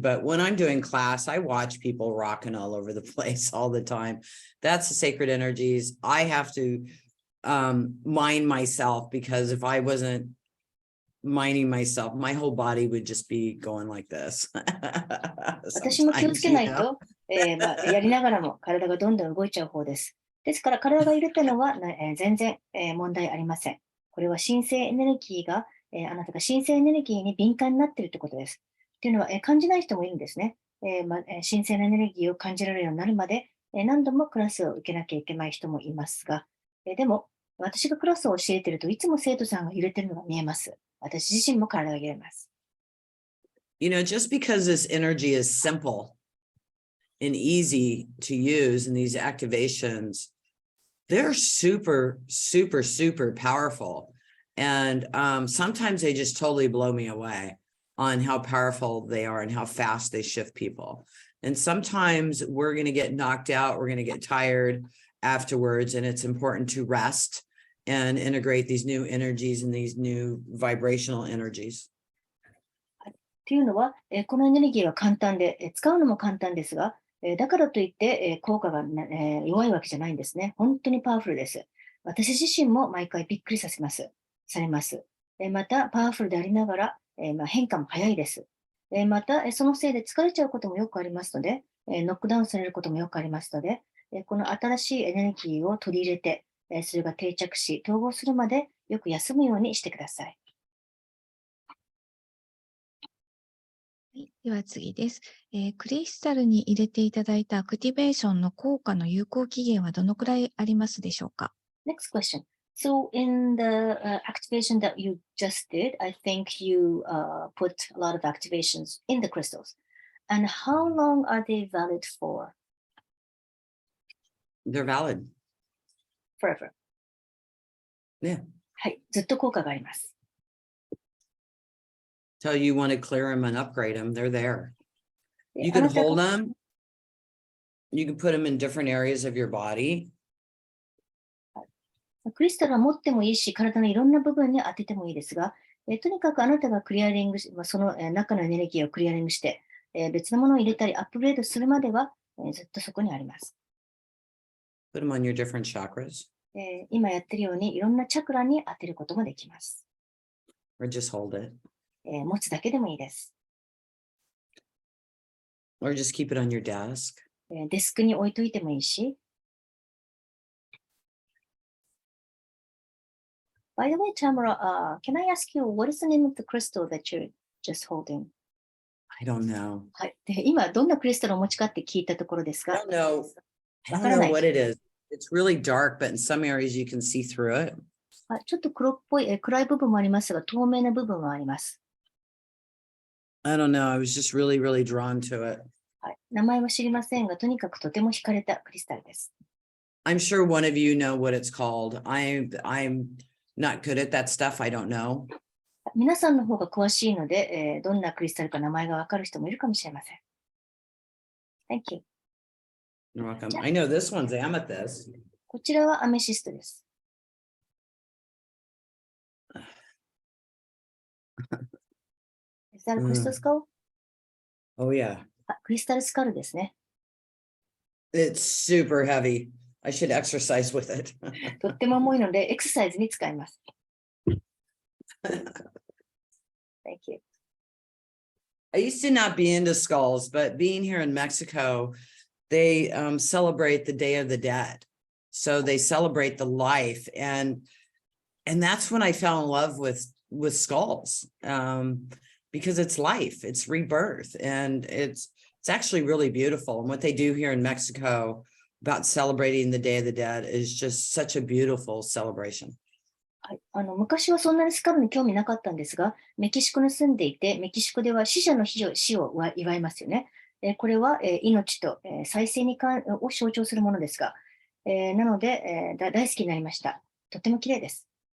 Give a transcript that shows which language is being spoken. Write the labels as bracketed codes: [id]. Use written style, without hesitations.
[en] But when I'm doing class, I watch people rocking all over the place all the time. That's the sacred energies. I have to mind myself, because if I wasn't minding myself, my whole body would just be going like this. [ja] 私も気をつけないと、やりながらも体がどんどん動いちゃう方です。ですから体が揺れたのは、全然、問題ありません。これは神聖エネルギーが、あなたが神聖エネルギーに敏感になっているということです。というのは、感じない人もいるんですね。神聖なエネルギーを感じられるようになるまで、何度もクラスを受けなきゃいけない人もいますが、でも私がクラスを教えているといつも生徒さんが揺れているのが見えます。私自身も体が揺れます。 [en] You know, just because this energy is simple and easy to use in these activations, they're super, super, super powerful. And sometimes they just totally blow me away on how powerful they are and how fast they shift people. And sometimes we're going to get knocked out, we're going to get tired afterwards, and it's important to rest and integrate these new energies and these new vibrational energies. [ja] というのは、このエネルギーは簡単で、使うのも簡単ですが、だからといって、効果が、弱いわけじゃないんですね。本当にパワフルです。私自身も毎回びっくりされます。また、パワフルでありながら、変化も早いです。また、そのせいで疲れちゃうこともよくありますので、ノックダウンされることもよくありますので、この新しいエネルギーを取り入れて、それが定着し、統合するまでよく休むようにしてください。はい、では次です、クリスタルに入れていただいたアクティベーションの効果の有効期限はどのくらいありますでしょうか。 [en] Next question. So in the activation that you just did, I think you put a lot of activations in the crystals. And how long are they valid for? They're valid. Forever. Yeah. [ja] はい、ずっと効果があります。 [en] Till you want to clear them and upgrade them, they're there. [ja] で [en] You [ja] あ [en] can [ja] なたが [en] hold them. You can put them in different areas of your body. [ja] クリスタルは持ってもいいし、体のいろんな部分に当ててもいいですが、とにかくあなたがクリアリングし、その中のエネルギーをクリアリングして、別のものを入れたりアップグレードするまでは、ずっとそこにあります。 [en] Put them on your different chakras. [ja] 今やってるようにいろんなチャクラに当てることもできます。 [en] Or just hold it. [ja] 持つだけでもいいです。 [en] Or just keep it on your desk. [ja] デスクに置いといてもいいし。 [en] By the way, Tamara, can I ask you, what is the name of the crystal that you're just holding? I don't know. [ja] はい。で、今、どんなクリスタルをお持ちかって聞いたところですが。 [en] I don't know what it is. It's really dark, but in some areas you can see through it. [ja] ちょっと黒っぽい、暗い部分もありますが、透明な部分もあります。 [en] I don't know. I was just really, really drawn to it. [ja] はい。名前は知りませんが、とにかくとても惹かれたクリスタルです。 [en] I'm sure one of you know what it's called. I'm not good at that stuff. I don't know. [ja] 皆さんの方が詳しいので、どんなクリスタルか名前がわかる人もいるかもしれません。 [en] Thank you. You're welcome. I know this one's amethyst. [ja] こちらはアメシストです。 [en] Is that a crystal skull? Oh, yeah. [ja] クリスタルスカルですね。 [en] It's super heavy. I should exercise with it. [ja] とっても重いので、エクササイズに使います。 [en] Thank you. I used to not be into skulls, but being here in Mexico, they celebrate the Day of the Dead. So they celebrate the life. And And that's when I fell in love with skulls, because it's life, it's rebirth, and it's actually really beautiful. And what they do here in Mexico about celebrating the Day of the Dead is just such a beautiful celebration. [ja] はい、昔はそんなにスカルに興味なかったんですが、メキシコに住んでいて、メキシコでは死者の死を祝いますよね。これは命と再生を象徴するものですが、なので大好きになりました。とても綺麗です。